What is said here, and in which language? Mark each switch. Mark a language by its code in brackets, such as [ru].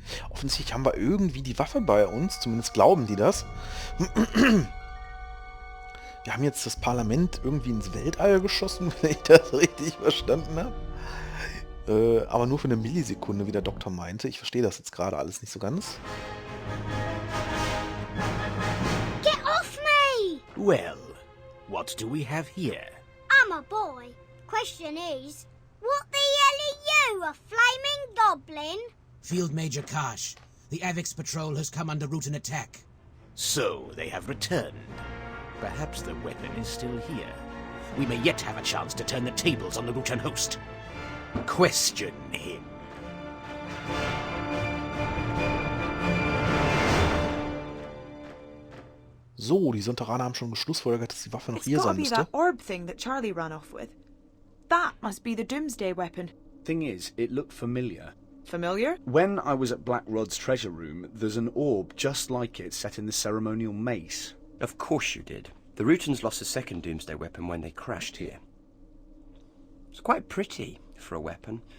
[de] Offensichtlich haben wir irgendwie die Waffe bei uns, zumindest glauben die das. Wir haben jetzt das Parlament irgendwie ins Weltall geschossen, wenn ich das richtig verstanden habe. Aber nur für eine Millisekunde, wie der Doktor meinte. Ich verstehe das jetzt gerade alles nicht so ganz. [en] Get off me! Well, what do we have here? I'm a boy. Question is, what the hell are you, a flaming goblin? Field Major Karsh. The Avix patrol has come under Rutan attack. So, they have returned. Perhaps the weapon is still here. We may yet have a chance to turn the tables on the Rutan host. Question him. [de] So, die Sontaraner haben schon geschlussfolgert, dass die Waffe noch hier sein [en] It's [de] müsste. [en] gotta be that orb thing that Charlie ran off with. That must be the doomsday weapon. Thing is, it looked familiar. Familiar? When I was at Black Rod's treasure room, there's an orb just like it set in the ceremonial mace. Of course you did. The Rutans lost a second doomsday weapon when they crashed here. It's quite pretty for a weapon.